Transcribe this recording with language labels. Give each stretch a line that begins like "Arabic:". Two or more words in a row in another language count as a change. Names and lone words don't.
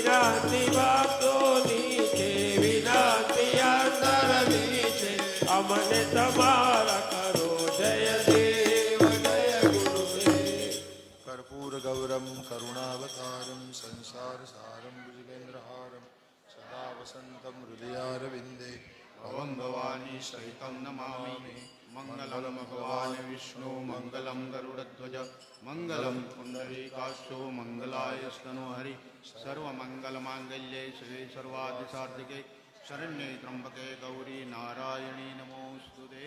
Gujarati: વિનંતી ભક્તોની છે વિનંતી અંતરની છે અમને તમારા કરો જય દેવ જય ગુરુદેવ
Sanskrit: कर्पूर गौरम करुणावतारम संसार सारम भुजगेन्द्रहारम सदा वसंतम हृदयारविंदे भवं भवानी सहितं नमामि मङ्गलं भगवान् विष्णु मङ्गलं गरुडध्वज मङ्गलं पुण्डरीकाक्षो मङ्गलाय स्तनोहरि सर्वमङ्गलमाङ्गल्ये शिवे सर्वादिसार्थिके शरण्ये त्र्यम्बके गौरी नारायणी नमोऽस्तुते